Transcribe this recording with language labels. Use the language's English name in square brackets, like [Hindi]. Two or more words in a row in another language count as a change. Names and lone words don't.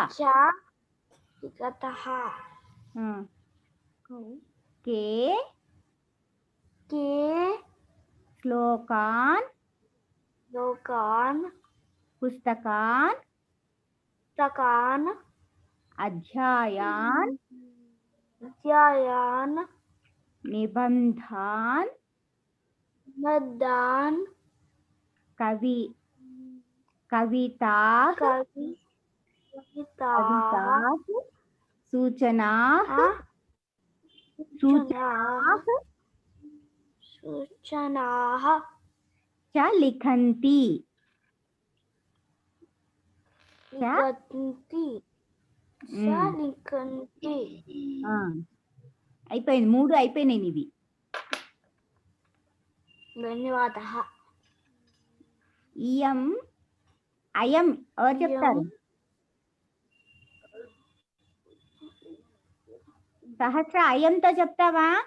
[Sanskrit] కే శ్లోకాన్ పుస్తకాన్ అధ్యాయాన్ నిబంధాన్ मदान कवि कविता कविता सूचना सूचनाः च लिखन्ति लिखन्ति लिखन्ति [Telugu] అయిపోయింది 3 అయిపోయినాయి ఇవి [Sanskrit] ధన్యవాదः ఇయం అయం [Telugu] ఎవరు చెప్తారు సహస్ర అయంతో చెప్తావా